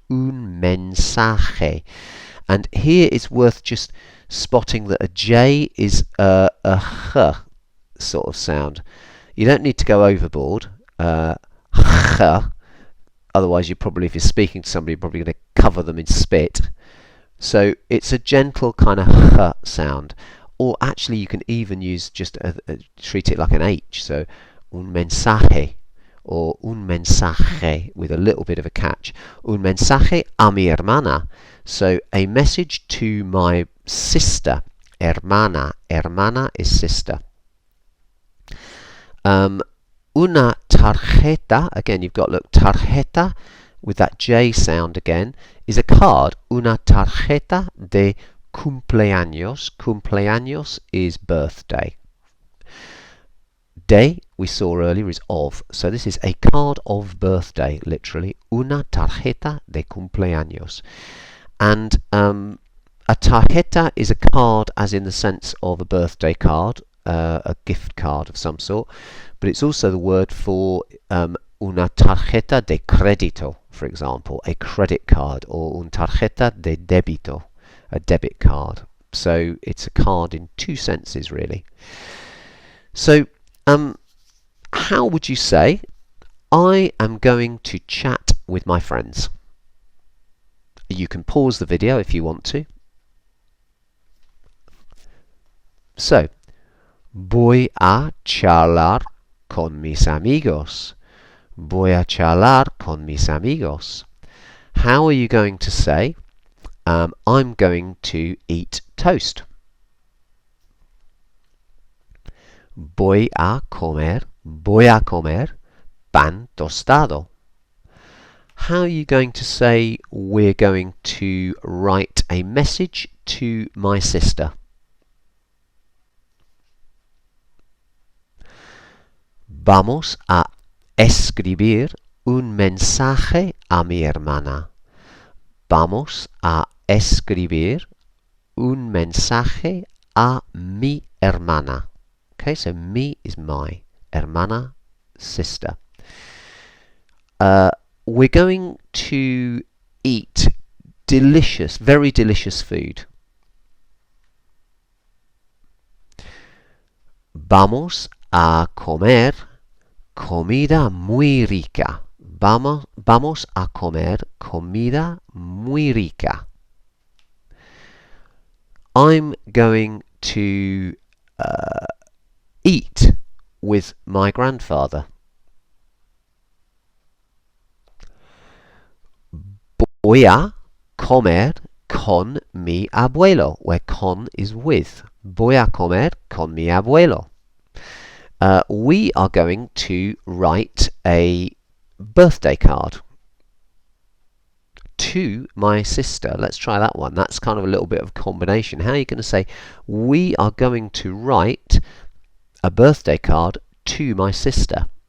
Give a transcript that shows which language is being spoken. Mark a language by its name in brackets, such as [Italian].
[Spanish] Un mensaje. [English] And here it's worth just spotting that a J is a H sort of sound. You don't need to go overboard. Otherwise, you probably, if you're speaking to somebody, you're probably going to cover them in spit. So it's a gentle kind of sound. Or actually, you can even use just treat it like an H. So un mensaje or un mensaje with a little bit of a catch. [Spanish] Un mensaje a mi hermana. [English] So a message to my sister. Hermana. Hermana is sister. Una tarjeta, again you've got, look, tarjeta with that J sound again, is a card. [Spanish] Una tarjeta de cumpleaños. [English] Cumpleaños is birthday. De, we saw earlier, is of. So this is a card of birthday, literally. [Spanish] Una tarjeta de cumpleaños. [English] And a tarjeta is a card as in the sense of a birthday card, a gift card of some sort. But it's also the word for [Spanish] una tarjeta de crédito, [English] for example, a credit card, or [Spanish] una tarjeta de débito, [English] a debit card. So it's a card in two senses, really. So how would you say, I am going to chat with my friends? You can pause the video if you want to. [Spanish] So, voy a charlar con mis amigos. Voy a charlar con mis amigos. [English] How are you going to say, I'm going to eat toast? [Spanish] Voy a comer pan tostado. [English] How are you going to say, we're going to write a message to my sister? [Spanish] Vamos a escribir un mensaje a mi hermana. Vamos a escribir un mensaje a mi hermana. [English] Okay, so mi is my, hermana, sister. We're going to eat delicious, very delicious food. [Spanish] Vamos a comer comida muy rica. Vamos a comer comida muy rica. [English] I'm going to eat with my grandfather. [Spanish] Voy a comer con mi abuelo, [English] where con is with. [Spanish] Voy a comer con mi abuelo. [English] We are going to write a birthday card to my sister. Let's try that one. That's kind of a little bit of a combination. How are you going to say, we are going to write a birthday card to my sister?